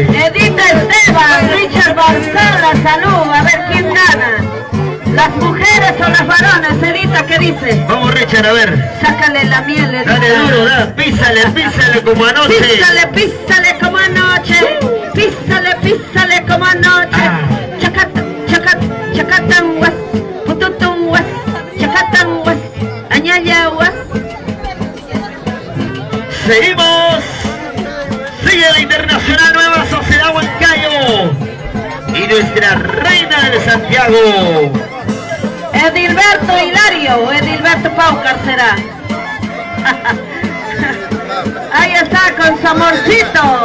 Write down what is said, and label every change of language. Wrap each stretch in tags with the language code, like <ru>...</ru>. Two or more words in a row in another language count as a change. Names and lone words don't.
<es>Edita Esteban, Richard Barzola, salud. A ver, ¿quién gana? ¿Las mujeres o los varones? Edita, ¿qué dice? Vamos Richard, a ver. Sácale la miel, Edita. Dale duro, písale como anoche. Písale como anoche. Písale como anoche.</es> <qu>Chacatan was, pututun was, chacatan was, añaya was.</qu> <es>Seguimos. Sigue la Internacional Nueva Sociedad Huancayo. Y nuestra reina de Santiago. Edilberto Hilario, Edilberto Paucar será. Ahí está con su amorcito.</es>